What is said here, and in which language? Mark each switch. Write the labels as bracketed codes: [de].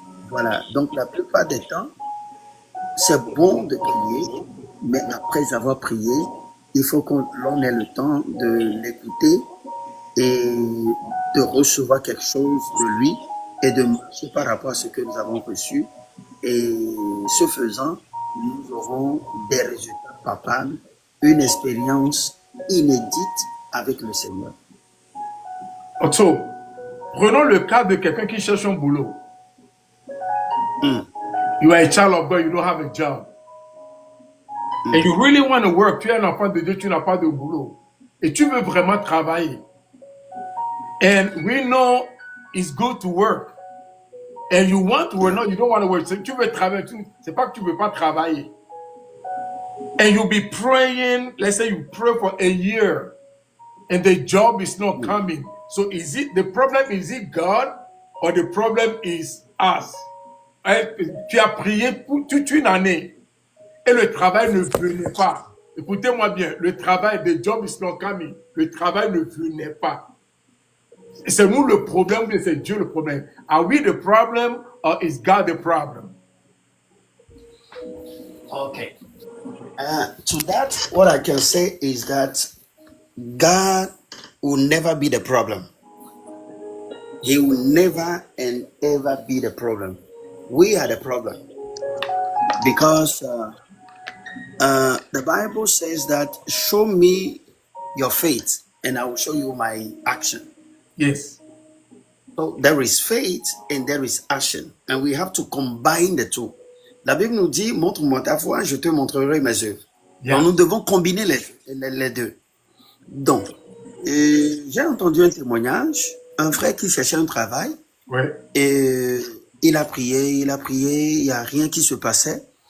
[fr] Voilà, donc la plupart des temps, c'est bon de prier, mais après avoir prié, il faut qu'on ait le temps de l'écouter et de recevoir quelque chose de lui et de marcher par rapport à ce que nous avons reçu. Et ce faisant, nous aurons des résultats palpables, une expérience inédite avec le Seigneur. Otto, prenons le cas de quelqu'un qui cherche un boulot. [en] You are a child of God, you don't have a job. And you really want to work, [fr] tu es un enfant de Dieu, tu n'as pas de boulot. Et tu veux vraiment travailler. [en] And we know it's good to work. And you want to work, no, you don't want to work. [fr] Tu veux travailler, c'est pas que tu veux pas travailler. [en] And you'll be praying, let's say you pray for a year, and the job is not coming. So is it, the problem, is it God, or the problem is us? [fr] Tu as prié pour toute une année, et le travail ne venait pas. Écoutez-moi bien, le travail, [en] the job is not coming. [fr] Le travail ne venait pas. C'est nous le problème, ou c'est Dieu le problème? [en] Are we the problem, or is God the problem? Okay. To that, what I can say is that God will never be the problem. He will never and ever be the problem. We are the problem. Because The Bible says that show me your faith and I will show you my action. Yes. So there is faith and there is action. And we have to combine the two. [fr] La Bible nous dit, montre-moi ta foi, je te montrerai mes œuvres. [en] Yeah. [fr] Donc nous devons combiner les deux. Donc, j'ai entendu un témoignage, un frère qui cherchait un travail. Ouais. Et il a prié, il n'y a rien qui se passait.